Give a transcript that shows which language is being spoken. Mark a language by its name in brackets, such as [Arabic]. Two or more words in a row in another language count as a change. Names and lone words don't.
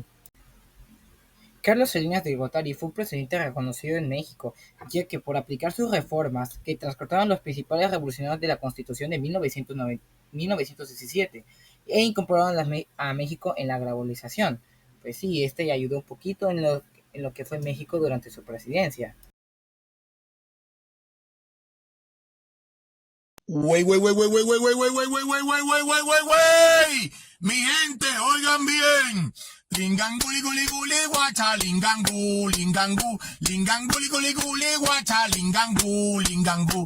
[Spanish] Carlos Salinas de Gortari fue un presidente reconocido en México, ya que por aplicar sus reformas que transportaron los principales revolucionarios de la Constitución de 1917 e incorporaron a México en la globalización. Pues sí, este ayudó un poquito en lo que fue México durante su presidencia. Wey, wey, wey, wey, wey, wey, wey, wey, wey, wey, wey, wey, wey, wey, wey, wey. Mi gente, oigan bien. Lingangu, liguli, guli, guacha, lingangu, lingangu, lingangu, liguli, guli, guacha, lingangu, lingangu.